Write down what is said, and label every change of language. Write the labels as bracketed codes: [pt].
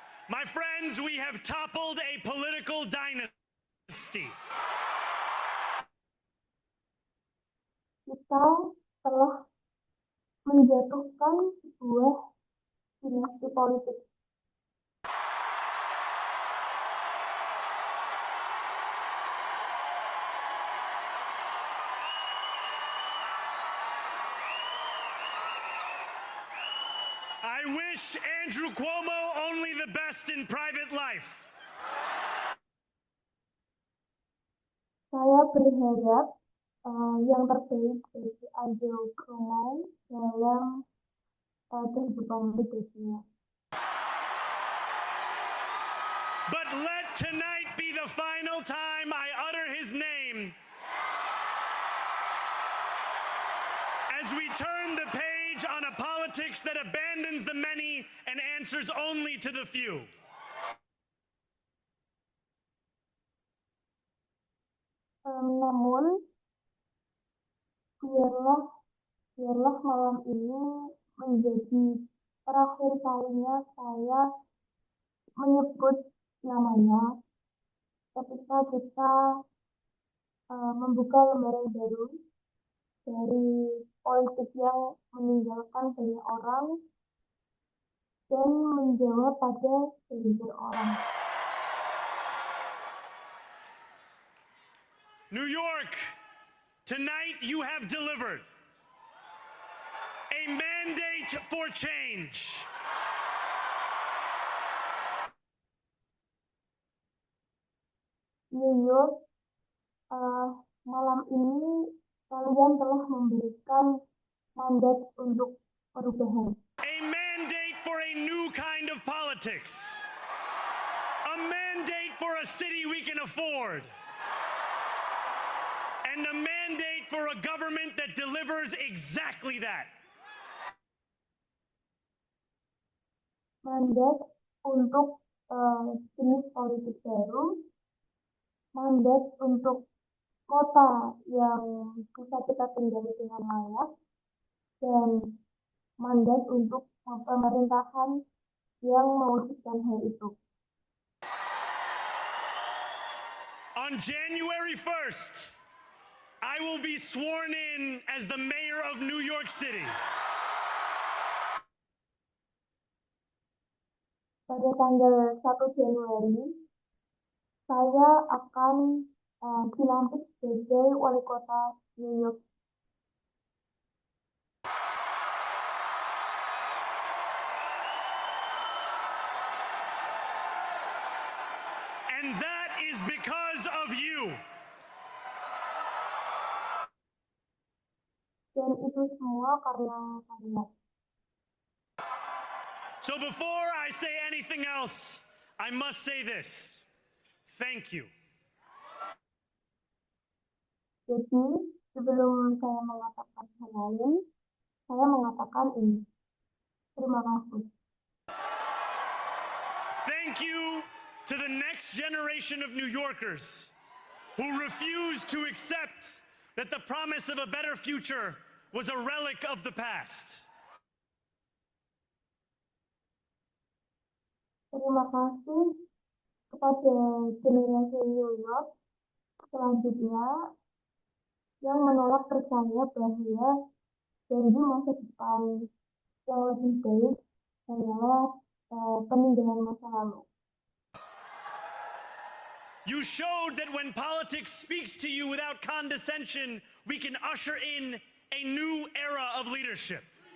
[en] My friends, we have toppled a political dynasty. [id] Kita telah menjatuhkan sebuah dinasti politik. [en] I wish wish Andrew Cuomo only the best in private life. [id] Saya berharap yang terbaik bagi Andrew Cuomo dalam kehidupan berikutnya. [en] But let tonight be the final time I utter his name as we turn the page on a politics that abandons the many and answers only to the few. [id] Namun, biarlah malam ini menjadi terakhir kalinya saya menyebut namanya ketika kita membuka lembaran baru dari politik yang meninggalkan banyak orang dan menjawab pada segelintir orang. [en] New York, tonight you have delivered a mandate for change. [id] New York, malam ini kalian telah memberikan mandat untuk perubahan. [en] A mandate for a new kind of politics. A mandate for a city we can afford. And a mandate for a government that delivers exactly that. [id] Mandat untuk jenis politik baru, mandat untuk kota yang bisa kita tinggali dengan layak, dan mandat untuk pemerintahan yang mewujudkan hal itu. [en] On January 1st, I will be sworn in as the mayor of New York City. [id] Pada tanggal 1 Januari, saya akan dilantik sebagai wali kota New York. [en] And that is because of you. [id] Dan itu semua karena kalian. [en] So before I say anything else, I must say this. Thank you. [id] Jadi, sebelum saya mengatakan hal lain, saya mengatakan ini. Terima kasih. [en] Thank you to the next generation of New Yorkers who refuse to accept that the promise of a better future was a relic of the past. [id] Terima kasih kepada generasi New York selanjutnya yang menolak percaya bahwa janji masa depan yang lebih baik adalah peninggalan masa lalu. [en] You showed that when politics speaks to you without condescension, we can usher in a new era of leadership.